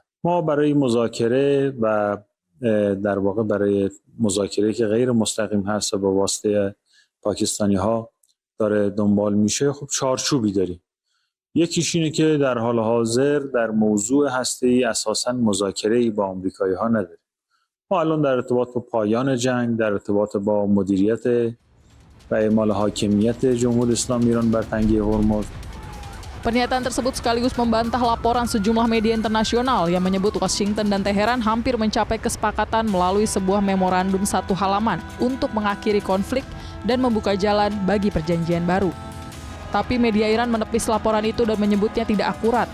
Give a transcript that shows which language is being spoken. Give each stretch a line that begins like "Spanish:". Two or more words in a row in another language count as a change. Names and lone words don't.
Persian: ما برای مذاکره و در واقع برای مذاکره که غیر مستقیم هست و با واسطه پاکستانی‌ها داره دنبال میشه، خب چارچوبی داریم. یکیش اینه که در حال حاضر در موضوع هسته‌ای اساساً مذاکره‌ای با آمریکایی‌ها نداریم. ما الان در ارتباط با پایان جنگ، در ارتباط با مدیریت و اعمال حاکمیت جمهوری اسلامی ایران بر تنگه هرمز.
Indonesian: Pernyataan tersebut sekaligus membantah laporan sejumlah media internasional yang menyebut Washington dan Teheran hampir mencapai kesepakatan melalui sebuah memorandum 1 halaman untuk mengakhiri konflik dan membuka jalan bagi perjanjian baru. Tapi media Iran menepis laporan itu dan menyebutnya tidak akurat.